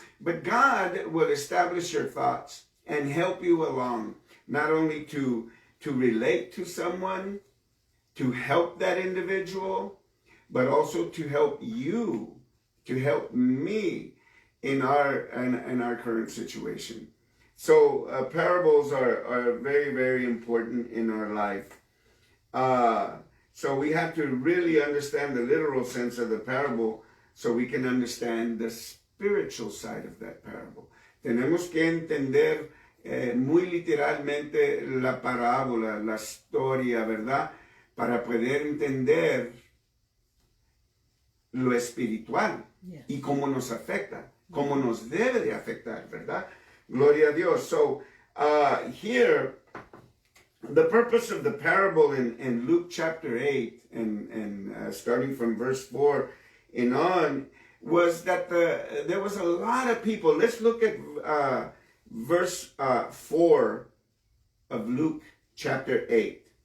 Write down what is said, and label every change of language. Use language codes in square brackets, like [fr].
[en] But God will establish your thoughts and help you along, not only to relate to someone, to help that individual, but also to help you, to help me in our current situation. So parables are very, very important in our life. So we have to really understand the literal sense of the parable so we can understand the spiritual side of that parable. [es] Tenemos que entender muy literalmente la parábola, la historia, ¿verdad? Para poder entender lo espiritual, yes, y cómo nos afecta, cómo nos debe de afectar, ¿verdad? Gloria a Dios. [en] So here, the purpose of the parable in Luke chapter 8 and starting from verse 4 and on was that there was a lot of people. Let's look at verse 4 of Luke chapter 8.